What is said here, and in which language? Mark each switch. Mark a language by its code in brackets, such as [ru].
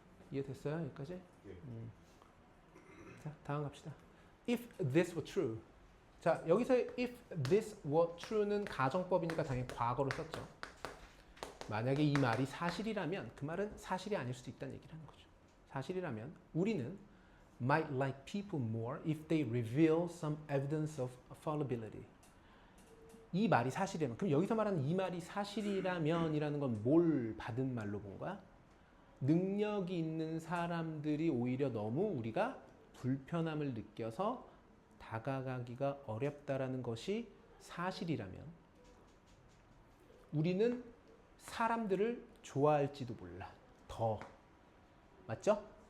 [ko] 이해됐어요? 여기까지? 자, 다음 갑시다. [en] If this were true. [ko] 자, 여기서 [en] if this were true [ko] 는 가정법이니까 당연히 과거로 썼죠. 만약에 이 말이 사실이라면 그 말은 사실이 아닐 수도 있다는 얘기를 하는 거죠. 사실이라면 우리는 [en] might like people more if they reveal some evidence of fallibility. [ko] 이 말이 사실이라면, 그럼 여기서 말하는 이 말이 사실이라면이라는 건 뭘 받은 말로 본 거야? 능력이 있는 사람들이 오히려 너무 우리가 불편함을 느껴서 다가가기가 어렵다라는 것이 사실이라면 우리는 사람들을 좋아할지도 몰라. 더. 맞죠?